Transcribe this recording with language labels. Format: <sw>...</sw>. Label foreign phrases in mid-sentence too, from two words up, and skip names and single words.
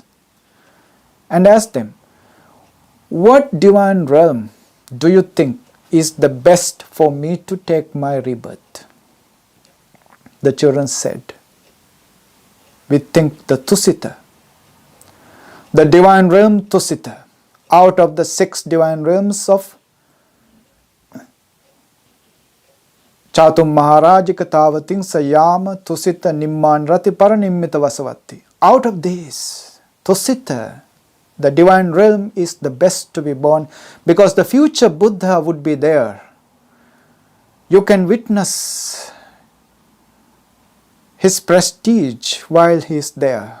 <en>And asked them, what divine realm do you think is the best for me to take my rebirth? The children said, we think the Tusita, the divine realm Tusita, out of the 6 divine realms of Chatum Maharajika Tavating Sayama Tusita Nimman Rati Paranimita Vasavati. Out of these, Tusita, the divine realm, is the best to be born, because the future Buddha would be there. You can witness his prestige while he is there.</en>